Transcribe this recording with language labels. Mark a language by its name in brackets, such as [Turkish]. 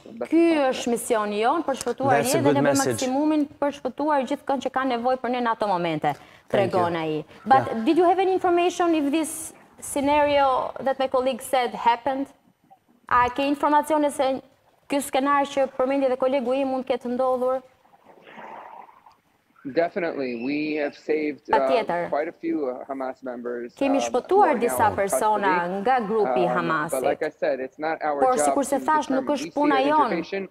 [Albanian] Ky është misioni jon për shpëtuar jetën dhe ne bëjmë maksimumin për shpëtuar gjithçka që kanë nevojë për ne në ato momente. Tregon ai. [English] But did you have any information if this scenario that my colleague said happened? [Albanian] A ke informacione se ky skenar që përmendi dhe kolegu im mund të ketë ndodhur? [English] Definitely, we have saved quite a few Hamas members. [Albanian] Kemi shpëtuar disa persona nga grupi Hamasit. [English] But like I said, it's not our [Albanian] Por [English] job [Albanian] sikur se thash, nuk është puna jon